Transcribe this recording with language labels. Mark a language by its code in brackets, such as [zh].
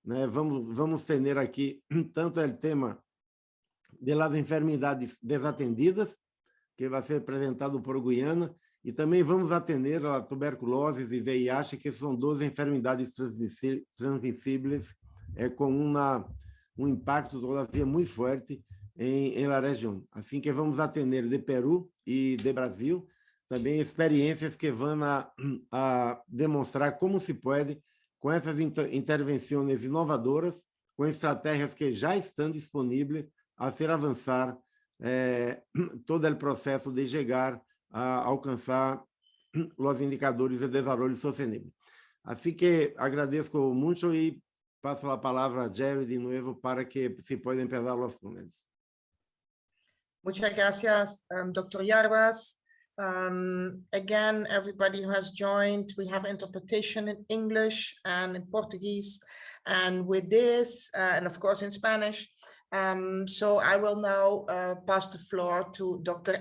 [pt] Vamos ter aqui tanto o tema das enfermidades desatendidas, que vai ser apresentado por Guiana, e também vamos atender a tuberculose e VIH, que são duas enfermidades transmissíveis [es] com impacto todavía muy fuerte en la región. Así que vamos a tener de Perú y de Brasil también experiencias que van a demonstrar cómo se puede, con essas intervenciones inovadoras, [pt] com estratégias que já estão disponíveis, a ser avançar todo o processo de chegar a alcançar os indicadores de desenvolvimento sostenible. Assim que agradeço muito e passo a palavra a Jerry de novo para que [es] se puedan empezar [pt] os túneis. [es] Muchas gracias, Dr. Yarbas. [en] Again, everybody who has joined, we have interpretation in English and in Portuguese, and with this, and of course in Spanish. So I will now pass the floor to Dr.